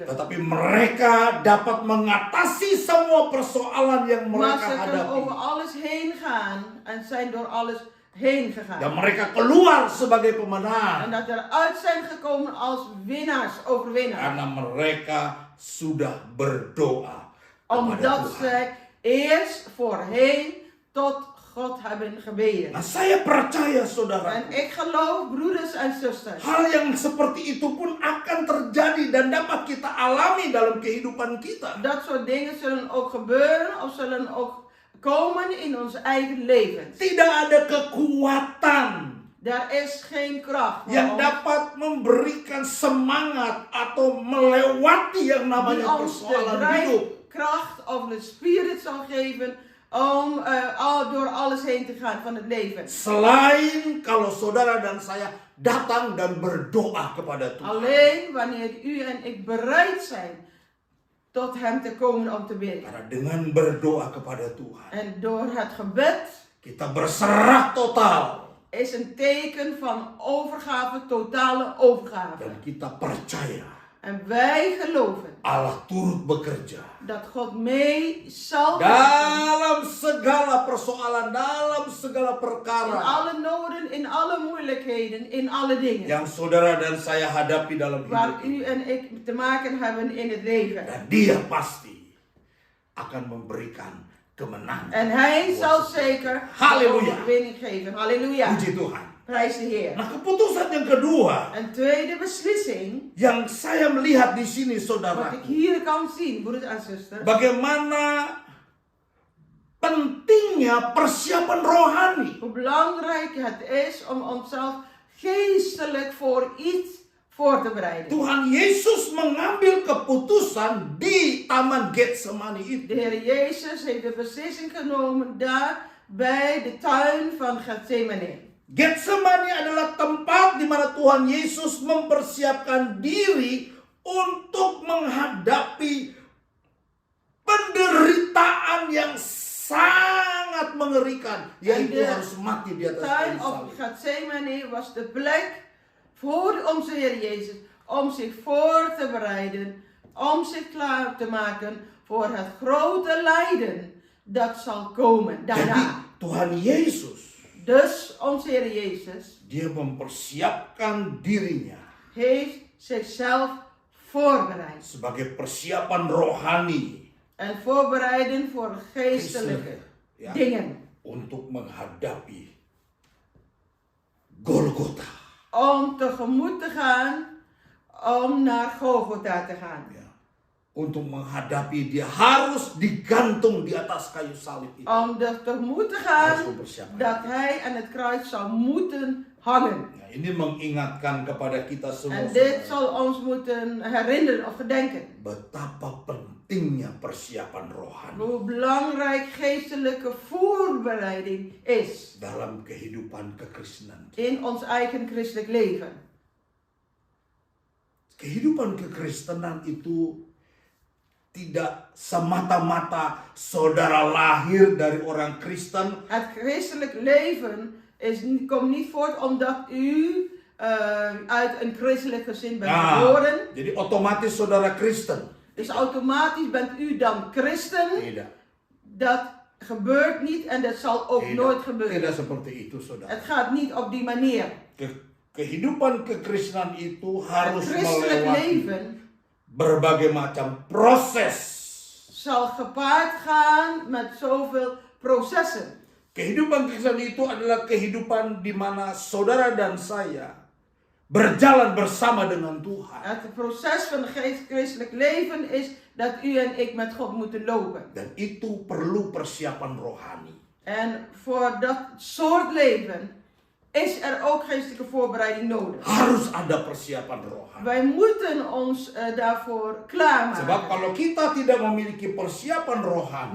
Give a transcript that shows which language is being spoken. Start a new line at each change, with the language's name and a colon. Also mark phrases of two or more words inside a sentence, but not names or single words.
Indonesian: Tetapi mereka dapat mengatasi semua persoalan yang
Dutch: Maar
Indonesian: mereka
Dutch: ze kunnen over
Indonesian: hadapi.
Dutch: alles heen gaan en zijn door alles heen gegaan.
Indonesian: Dan mereka keluar sebagai
Dutch: En
Indonesian: pemenang.
Dutch: dat eruit zijn gekomen als winnaars, overwinnaars.
Indonesian: Karena mereka sudah berdoa kepada
Dutch: Omdat
Indonesian: Tuhan.
Dutch: zij eerst voorheen tot God hebben gebeden.
Indonesian: Nah, saya percaya saudara,
Dutch: En ik geloof, broeders en zusters,
Indonesian: hal yang seperti itu pun akan terjadi dan dapat kita alami dalam kehidupan kita.
Dutch: dat soort dingen zullen ook gebeuren of zullen ook komen in ons eigen leven.
Indonesian: Tidak ada kekuatan
Dutch: Daar is geen kracht voor
Indonesian: yang
Dutch: ons
Indonesian: dapat memberikan semangat atau melewati yang
Dutch: die
Indonesian: namanya
Dutch: ons de
Indonesian: persoalan hidup.
Dutch: drijfkracht of de spirit zal geven om door alles heen te gaan van het leven.
Indonesian: Selain kalau saudara dan saya datang dan berdoa kepada Tuhan.
Dutch: Alleen wanneer u en ik bereid zijn tot hem te komen om te bidden.
Indonesian: Karena dengan berdoa kepada Tuhan,
Dutch: En door het gebed
Indonesian: kita berserah total
Dutch: is een teken van overgave, totale overgave.
Indonesian: dan kita percaya
Dutch: En wij geloven
Indonesian: Allah turut bekerja
Dutch: dat God mee zal
Indonesian: dalam segala persoalan, dalam segala
Dutch: in
Indonesian: perkara
Dutch: alle noden, in alle moeilijkheden, in alle dingen
Indonesian: yang saudara dan saya hadapi dalam
Dutch: waar
Indonesian: hidup
Dutch: u
Indonesian: ini.
Dutch: en ik te maken hebben in het leven.
Indonesian: Dan Dia pasti akan memberikan kemenangan.
Dutch: En hij zal zeker de
Indonesian: Halleluja.
Dutch: overwinning geven.
Indonesian: Halleluja. Puji Tuhan.
Dutch: Prijs de Heer.
Indonesian: Nah, keputusan yang kedua
Dutch: Een tweede beslissing,
Indonesian: yang saya melihat di sini,
Dutch: wat
Indonesian: saudara,
Dutch: ik hier kan zien, broeders en zusters,
Indonesian: bagaimana pentingnya persiapan rohani.
Dutch: hoe belangrijk het is om onszelf geestelijk voor iets voor te bereiden.
Indonesian: Tuhan Yesus mengambil keputusan di Taman Getsemani
Dutch: De
Indonesian: itu.
Dutch: Heer Jezus heeft de beslissing genomen daar bij de tuin van Getsemane.
Indonesian: Getsemani adalah tempat di mana Tuhan Yesus mempersiapkan diri untuk menghadapi penderitaan yang sangat mengerikan, yaitu
Dutch: En de
Indonesian: harus mati di atas
Dutch: tuin
Indonesian: kayu
Dutch: op
Indonesian: salib.
Dutch: Getsemane was de plek voor onze Heer Jezus om zich voor te bereiden, om zich klaar te maken voor het grote lijden dat zal komen
Indonesian: Jadi
Dutch: daarna.
Indonesian: Tuhan Yesus,
Dutch: Dus onze Heer Jezus
Indonesian: dia mempersiapkan dirinya
Dutch: heeft zichzelf voorbereid.
Indonesian: sebagai persiapan rohani
Dutch: En voorbereiden voor geestelijke
Indonesian: ya,
Dutch: dingen.
Indonesian: untuk menghadapi Golgota.
Dutch: Om tegemoet te gaan, om naar Golgotha te gaan.
Indonesian: Ya, untuk menghadapi dia harus digantung di atas kayu salib itu.
Dutch: Om er tegemoet te
Indonesian: Harus
Dutch: gaan
Indonesian: mempersiapkan.
Dutch: dat hij aan het kruis zou moeten hangen.
Indonesian: Nah, ini mengingatkan kepada kita semua,
Dutch: En dit
Indonesian: saudara,
Dutch: zal ons moeten herinneren of gedenken.
Indonesian: betapa pentingnya persiapan rohani
Dutch: Hoe belangrijk geestelijke voorbereiding is
Indonesian: dalam kehidupan kekristenan.
Dutch: in ons eigen christelijk leven.
Indonesian: Kehidupan kekristenan itu tidak semata-mata saudara lahir dari orang Kristen,
Dutch: Het christelijk leven komt niet voort omdat u uit een christelijk gezin bent geboren.
Indonesian: jadi otomatis saudara Kristen.
Dutch: Dus automatisch bent u dan christen.
Indonesian: Tidak.
Dutch: Dat gebeurt niet en dat zal ook nooit gebeuren.
Indonesian: Tidak seperti itu, saudara.
Dutch: Het gaat niet op die manier.
Indonesian: Kehidupan kekristenan itu
Dutch: Het
Indonesian: harus
Dutch: christelijk
Indonesian: melewati
Dutch: leven
Indonesian: berbagai macam proses.
Dutch: zal gepaard gaan met zoveel processen.
Indonesian: Kehidupan Kristen itu adalah kehidupan di mana saudara dan saya berjalan bersama dengan Tuhan.
Dutch: Het proces van het christelijk leven is dat u en ik met God moeten lopen.
Indonesian: Dan itu perlu persiapan rohani.
Dutch: En voor dat soort leven is er ook geestelijke voorbereiding nodig.
Indonesian: Harus ada persiapan rohani.
Dutch: Wij moeten ons daarvoor
Indonesian: Sebab
Dutch: klaarmaken.
Indonesian: kalau kita tidak memiliki persiapan rohani,